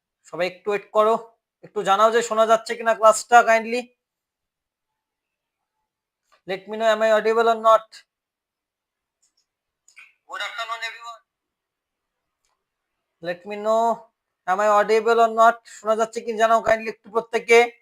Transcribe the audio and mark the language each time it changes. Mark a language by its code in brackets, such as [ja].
[bn] সবাই একটু ওয়েট করো, একটু জানাও যে শোনা যাচ্ছে কিনা ক্লাসটা kindly [en] let me know, am I audible or not? Good afternoon, everyone. Let me know, am I audible or not? [bn] শোনা যাচ্ছে কি জানাও কাইন্ডলি একটু প্রত্যেককে।